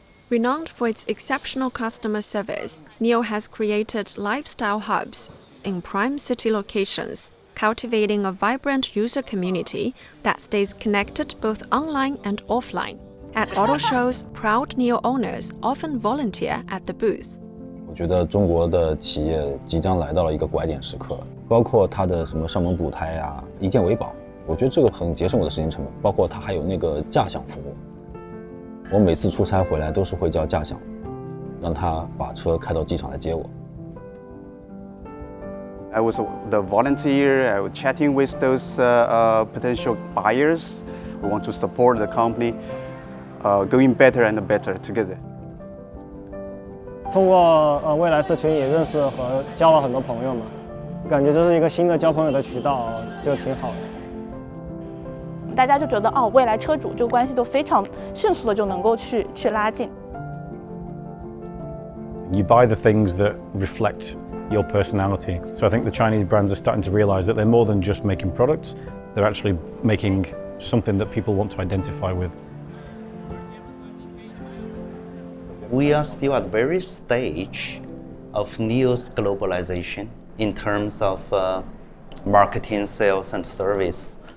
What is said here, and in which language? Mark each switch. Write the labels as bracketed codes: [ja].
[en] Renowned for its exceptional customer service, NIO has created lifestyle hubs in prime city locations, cultivating a vibrant user community that stays connected both online and offline. At auto shows, proud NIO owners often volunteer at the booth. [zh] 我觉得中国的企业即将来到了一个拐点时刻，包括它的什么上门补胎啊、一件维保，我觉得这个很节省我的时间成本。包括它还有那个驾享服务，我每次出差回来都是会叫驾享，让他把车开到机场来接我。 [en] I was the volunteer. I was chatting with those potential buyers. We want to support the company, going better and better together. [zh] 通过未来社群也认识和交了很多朋友嘛，感觉这是一个新的交朋友的渠道，就挺好的。大家就觉得未来车主这个关系都非常迅速的就能够去拉近。 [en] You buy the things that reflect your personality. So I think the Chinese brands are starting to realize that they're more than just making products, they're actually making something that people want to identify with. We are still at the very stage of NIO's globalization in terms of marketing, sales, and service.